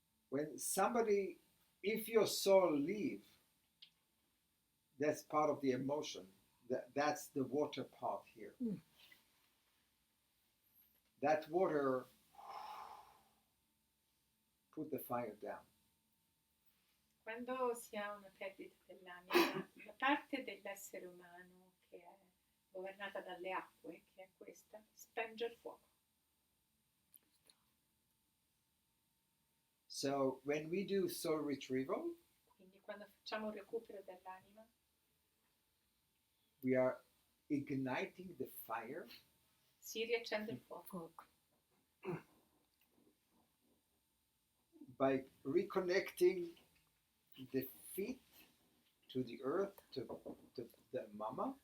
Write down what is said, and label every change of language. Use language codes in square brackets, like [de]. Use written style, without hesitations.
[en] When somebody, if your soul leave, that's part of the emotion. That's the water part here. Mm. That water put the fire down. [it] Quando si ha una perdita dell'anima, la parte dell'essere umano che è governata dalle acque, che è questa, spenge il fuoco. [en] So when we do soul retrieval, [it] Quindi quando facciamo un recupero dell'anima, [en] we are igniting the fire [it] si riaccende il fuoco. Fuoco. [en] by reconnecting the feet to the earth, to the mama,